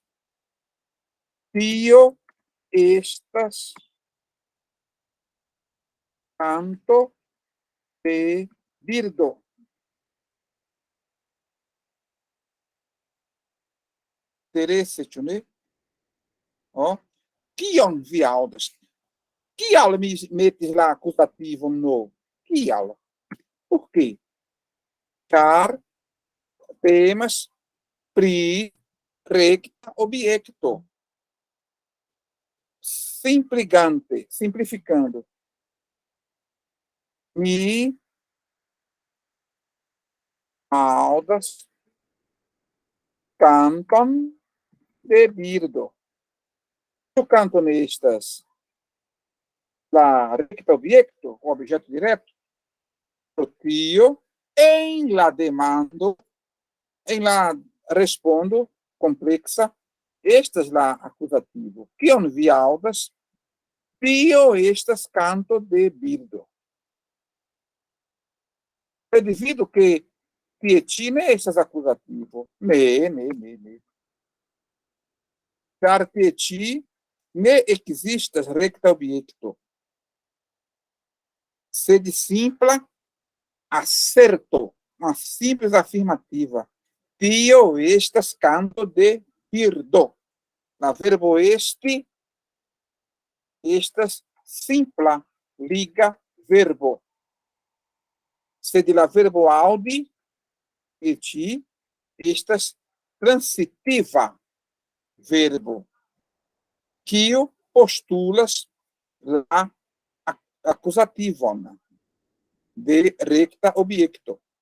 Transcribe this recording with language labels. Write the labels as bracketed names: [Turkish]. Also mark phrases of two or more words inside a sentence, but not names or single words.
[Esperanto] Tio estas canto de birdo. Interesse, ĉu ne? Kion vi aŭdas? Kial mi metis la akuzativon no? Kial? [Portuguese] Por quê? [Esperanto] Car temas pri recta objekto. [Portuguese] Simplificando. [Esperanto] Mi aŭdas canton de birdo. O canton estas la recta objekto, [Portuguese] o objeto direto. [Esperanto] Pro tio, em la demando, em la respondo complexa, estas la acusativo. Kion vi aŭdas? Tio estas canto de birdo. [Portuguese] Devido que [Esperanto] tie ĉi ne estas akuzativo. Ne. Car tie ĉi ne ekzistas rekta objekto. Sed simpla acerto, [Portuguese] uma simples afirmativa. [Esperanto] Tio estas canto de birdo. La verbo esti estas simpla liga verbo. Sed la verbo aŭdi eti estas transitiva verbo, kiu postulas la akuzativon de rekta objekto.